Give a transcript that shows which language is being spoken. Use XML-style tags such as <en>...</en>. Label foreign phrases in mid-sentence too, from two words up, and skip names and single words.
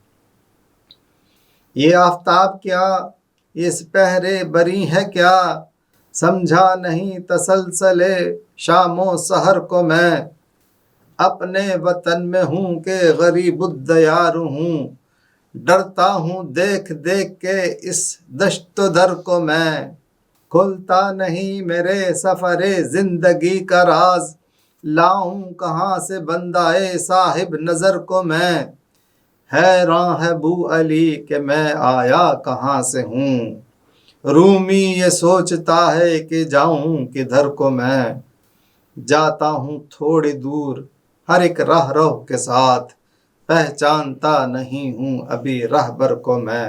<ur>یہ آفتاب کیا، یہ سپہرے بری ہے کیا، سمجھا نہیں تسلسل شام و سحر کو میں. اپنے وطن میں ہوں کہ غریب الدیار ہوں، ڈرتا ہوں دیکھ دیکھ کے اس دشت و در کو میں، کھلتا نہیں میرے سفر زندگی کا راز، لاؤں کہاں سے بندائے صاحب نظر کو میں، حیراں ہے بو علی کہ میں آیا کہاں سے ہوں، رومی یہ سوچتا ہے کہ جاؤں کدھر کو میں، جاتا ہوں تھوڑی دور ہر ایک راہ رو کے ساتھ، پہچانتا نہیں ہوں ابھی راہبر کو میں۔</ur>